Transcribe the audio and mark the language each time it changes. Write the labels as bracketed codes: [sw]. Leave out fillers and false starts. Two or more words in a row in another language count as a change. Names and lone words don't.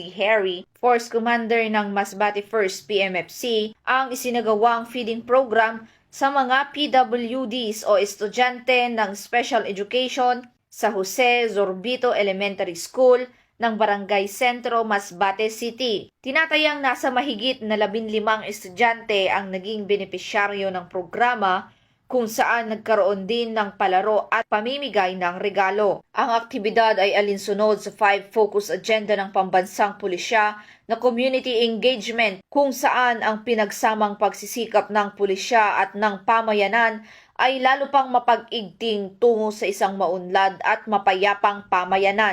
[tl] Harry, Force Commander ng Masbate 1st PMFC, ang isinagawang [en] feeding program [tl] sa mga PWDs o estudyante ng Special Education sa Jose Sorbito Elementary School ng Barangay Sentro, Masbate City. Tinatayang nasa mahigit na 15 estudyante ang naging benepisyaryo ng programa kung saan nagkaroon din ng palaro at pamimigay ng regalo. Ang aktibidad ay alinsunod sa 5 focus agenda ng pambansang pulisya na [en] community engagement [tl] kung saan ang pinagsamang pagsisikap ng pulisya at ng pamayanan ay lalo pang mapag-igting tungo sa isang maunlad at mapayapang pamayanan.